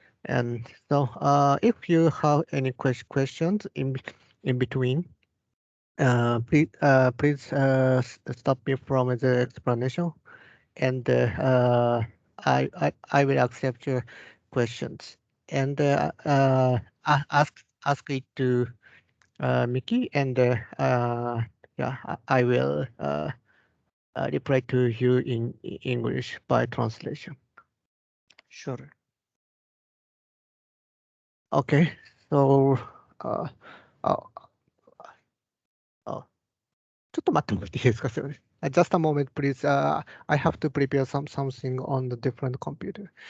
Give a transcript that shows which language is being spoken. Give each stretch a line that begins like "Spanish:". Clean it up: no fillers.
English: And so, if you have any questions in between, please stop me from the explanation, and I will accept your questions, and ask it to Mickey, and yeah, I will reply to you in English by translation. Sure. Okay, so uh, uh,
Japanese: ちょっと待ってもらっていいですか、すみません。
English: Just a moment, please. I have to prepare something on the different computer.